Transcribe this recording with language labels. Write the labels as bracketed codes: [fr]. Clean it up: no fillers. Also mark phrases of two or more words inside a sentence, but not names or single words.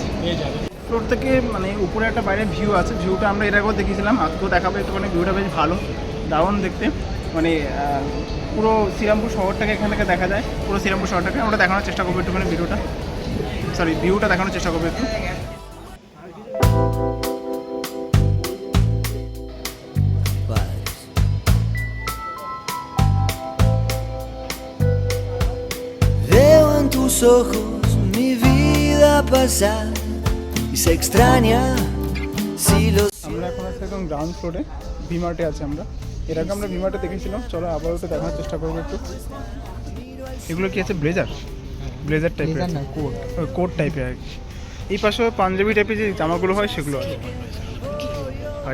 [bn] এই যাবে ফ্লোর থেকে মানে উপরে একটা বাইরে ভিউ আছে, ভিউটা আমরা এর আগেও দেখিয়েছিলাম, আজকেও দেখাবো। একটু মানে ভিউটা বেশ ভালো, দারুণ দেখতে। মানে পুরো শ্রীরামপুর শহরটাকে এখান থেকে দেখা যায়, পুরো শ্রীরামপুর শহরটাকে আমরা দেখানোর চেষ্টা করবো একটুখানি ভিউটা দেখানোর চেষ্টা করবো একটু। [es] Veo en tus ojos mi vida pasar y se extraña si los [bn] আমরা এখন আছি একদম [en] ground floor, [bn] ভিমার্টে আছে আমরা। এর আগে আমরা ভিমার্টে দেখেছিলাম, চলো আপাতত দেখানোর চেষ্টা করবো একটু। এগুলো কি আছে? ব্লেজার টাইপের, কোট টাইপের আর কি। এই পাশে পাঞ্জাবি টাইপের যে জামাগুলো হয় সেগুলো আছে ভাই।